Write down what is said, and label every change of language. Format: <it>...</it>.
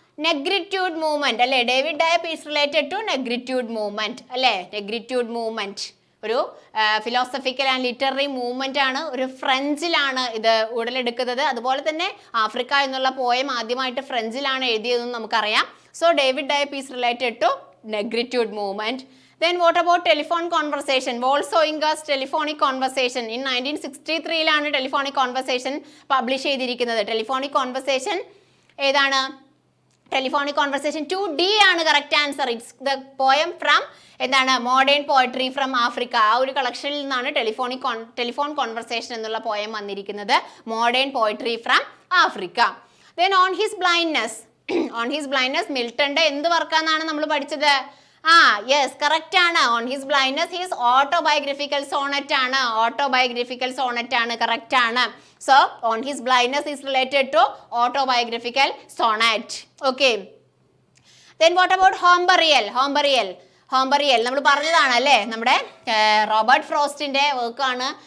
<ml>നെഗ്രിറ്റ്യൂഡ് movement അല്ലേ.</ml> <en>David Diop is related to negritude movement</en> <ml>അല്ലേ. നെഗ്രിറ്റ്യൂഡ് movement ഒരു ഫിലോസഫിക്കൽ ആൻഡ് ലിറ്റററി മൂവ്മെന്റ് ആണ്. ഒരു ഫ്രഞ്ചിലാണ് ഇത് ഉടലെടുക്കുന്നത്. അതുപോലെ തന്നെ ആഫ്രിക്ക എന്നുള്ള പോയം ആദ്യമായിട്ട് ഫ്രഞ്ചിലാണ് എഴുതിയതെന്ന് നമുക്കറിയാം.</ml> <en>So David Diop is related to negritude movement. Then what about telephone conversation? Volsoinga's telephonic conversation in 1963 telephonic conversation publish ചെയ്തിരിക്കുന്നത്.</en> <ml>telephonic conversation ഏതാണ്?</ml> <en>telephonic conversation 2D ആണ് correct answer. It's the poem from എന്താണ് modern poetry from Africa.</en> <ml>ആ ഒരു കളക്ഷനിൽ നിന്നാണ് telephone conversation എന്നുള്ള poem വന്നിരിക്കുന്നത്. Modern poetry from Africa.</ml> <en>Then on his blindness on his blindness</en> <ml>മിൽട്ടന്റെ എന്ത് വർക്കാന്നാണ് നമ്മൾ പഠിച്ചത്? യെസ് കറക്റ്റ് ആണ്. On his blindness his autobiographical Sonet ആണ്. ഓട്ടോബയോഗ്രഫിക്കൽ സോണറ്റ് ആണ്, കറക്റ്റ് ആണ്.</ml> <en>So on his blindness is related to autobiographical sonnet.</en> <ml>Okay,</ml> <en>Then what about home burial?</en> <ml>ഹോംബറിയൽ നമ്മൾ പറഞ്ഞതാണ് അല്ലേ, നമ്മുടെ റോബർട്ട് ഫ്രോസ്റ്റിന്റെ വർക്കാണ്.</ml>